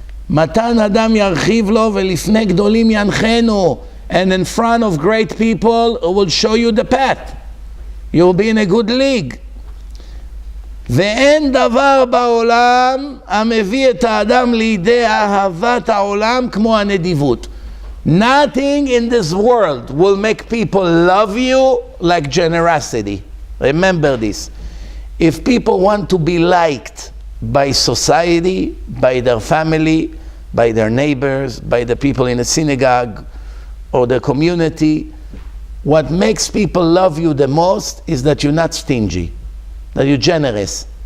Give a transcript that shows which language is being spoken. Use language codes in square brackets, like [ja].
[he] מתן אדם ירחיב לו ולפני גדולים ינחנו. [en] And in front of great people, it will show you the path. You will be in a good league. [he] ואין דבר בעולם המביא את האדם לידי אהבת העולם כמו הנדיבות. [en] Nothing in this world will make people love you like generosity. Remember this. If people want to be liked by society, by their family, by their neighbors, by the people in the synagogue, or the community, what makes people love you the most is that you're not stingy, that you're generous.